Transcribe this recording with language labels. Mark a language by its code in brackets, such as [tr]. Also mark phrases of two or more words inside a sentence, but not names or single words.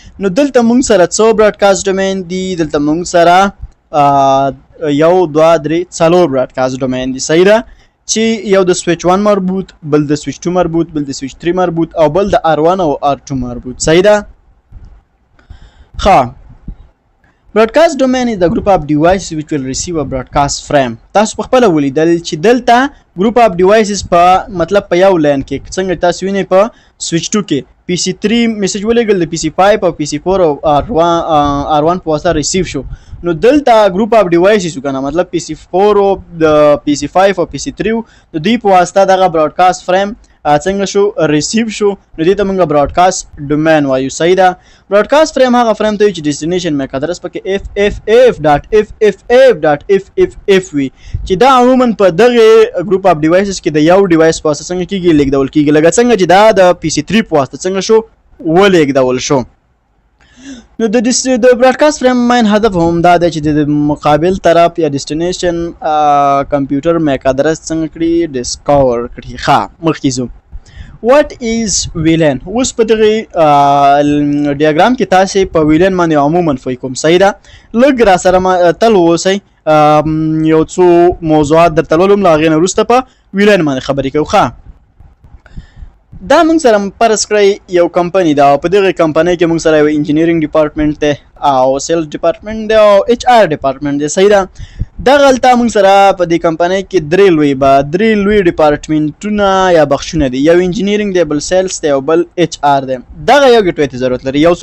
[ps] نو دلته موږ سره څو [en] broadcast domain [ps] دي دلته موږ سره یو دوه درې څلور [en] broadcast domain [ps] دي. صحیح ده چې یو د سویچ 1 مربوط بل د سویچ 2 مربوط بل د سویچ 3 مربوط او بل د R1 او R2 مربوط. صحیح ده. [en] ښه broadcast domain is the group of devices which will receive a broadcast frame. [ps] تاسو په خپل ولیدل چې دلته [en] group of devices [ps] په مطلب په یو لین کې څنګه تاسو وینئ په switch 2 کې PC3 میسج ولېږل د PC5 او PC4 او R1 په واسطه ریسیو شو نو دلته [en] group of devices [ps] کنه مطلب PC4 او د PC5 او PC3 د دوی په واسطه دغه [en] broadcast frame [ps] څنګه شو ریسیو شو نو دې ته موږ [en] broadcast domain [ps] وایو صحیح ده [en] broadcast frame [ps] هغه فریم ته چې [en] destination MAC address [ps] پکې FFF.FFF وي چې دا عموما په دغه [en] group of devices [ps] کې د یو ډیوایس په واسطه څنګه کیږي لیږدول کیږي لکه څنګه چې دا د PC3 په واسطه څنګه شو ولېږدول شو نو د [en] broadcast frame [ps] مین هدف هم دا دی چې د مقابل طرف یا [en] destination computer MAC address [ps] څنګه کړي ډسکور کړي ښه مخکې ځو [en] what is VLAN [ps] اوس په دغه ډیاګرام کې تاسو په VLAN باندې عموما فوی کوم صحیح ده لږ را سره تل اوسئ یو څو موضوعات درته لولم له هغې نه وروسته په VLAN باندې خبرې کوو ښه دا موږ سره فرض کړئ یو کمپنی ده او په دغه کمپنۍ کې موږ سره یو [en] engineering department [ps] دی او [en] sales department [ps] دی او [en] HR department [ps] دی صحیح ده دغه هلته موږ سره په دې کمپنۍ کې درې لوی ډپارټمنټونه یا بخشونه دي یو انجینیرینګ دی بل سیلز دی او بل HR دی دغه یو ګټوۍ ته ضرورت لري